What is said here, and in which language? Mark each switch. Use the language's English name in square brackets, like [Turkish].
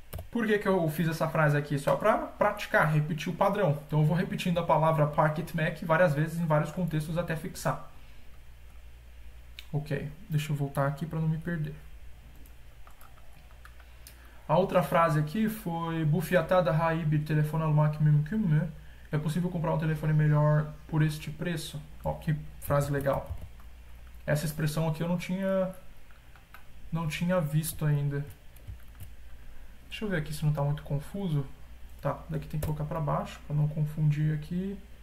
[Portuguese] Por que eu fiz essa frase aqui? Só para praticar, repetir o padrão. Então eu vou repetindo a palavra park etmek várias vezes em vários contextos até fixar. Ok, deixa eu voltar aqui para não me perder. A outra frase aqui foi [Turkish] Bu fiyata daha iyi bir telefon almak mümkün mü? [Portuguese] É possível comprar um telefone melhor por este preço? Ó, que frase legal. Essa expressão aqui eu não tinha visto ainda. Deixa eu ver aqui se não está muito confuso. Tá, daqui tem que colocar para baixo, para não confundir aqui.